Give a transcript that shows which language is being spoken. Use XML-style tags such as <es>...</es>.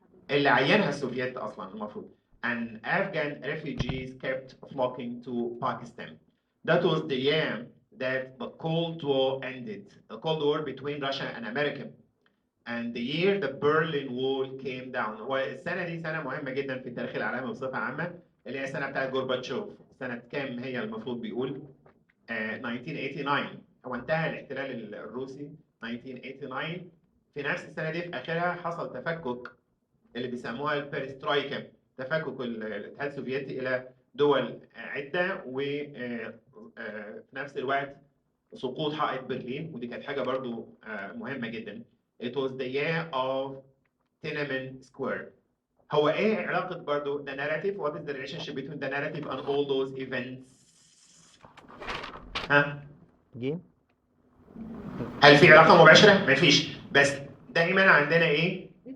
<ar>اللي عينها السوفييت أصلاً المفروض.</ar> <en>And Afghan refugees kept flocking to Pakistan. That was the year that the Cold War ended, the Cold War between Russia and America. And the year the Berlin Wall came down.</en> <ar>هو السنة دي سنة مهمة جدا في التاريخ العالمي بصفة عامة، اللي هي السنة بتاعت جورباتشوف. سنة كام هي المفروض بيقول؟ 1989. هو انتهى الاحتلال الروسي 1989. في نفس السنة دي في آخرها حصل تفكك اللي بيسموها البيرسترويكا، تفكك الاتحاد السوفيتي إلى دول عدة، وفي نفس الوقت سقوط حائط برلين، ودي كانت حاجة برضو مهمة جدا.</ar> <en>It was the year of Tiananmen Square.</en> <ar>هو ايه علاقة برضو</ar> <en>the narrative? What is the relationship between the narrative and all those events?</en> <ar>ها؟ هل في علاقة مباشرة؟ ما فيش، بس دائما عندنا ايه؟</ar>